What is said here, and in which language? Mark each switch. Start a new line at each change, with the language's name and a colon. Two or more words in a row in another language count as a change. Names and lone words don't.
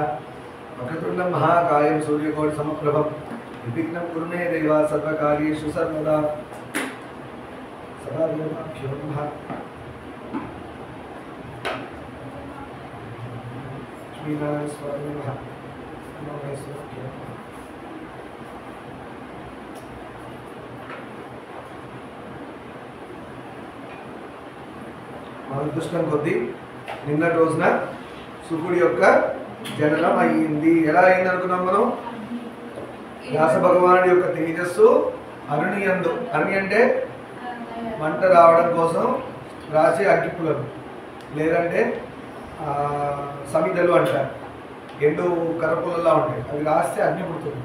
Sanskrit: वक्रतुण्डं महाकायं सूर्यकोटि समप्रभं निर्विघ्नं कुरु मे देव सर्वकार्येषु सर्वदा सदा देवाभ्यो नमः। लक्ष्मीनारायण स्वामी नमः। नमो महेश्वराभ्यो नमः।
Telugu: అదృష్టం కొద్దీ నిన్నటి రోజున శుకుడి యొక్క జననం అయ్యింది. ఎలా అయింది అనుకున్నాం మనం? వ్యాస భగవానుడి యొక్క తేజస్సు అరుణి యందు, అరుణి అంటే మంట రావడం కోసం రాసే అగ్గిపుల్లలు, లేదంటే సమిధలు అంటారు, ఎండు కర్రపుల్లలా ఉంటాయి, అవి రాస్తే అగ్ని పుడుతుంది.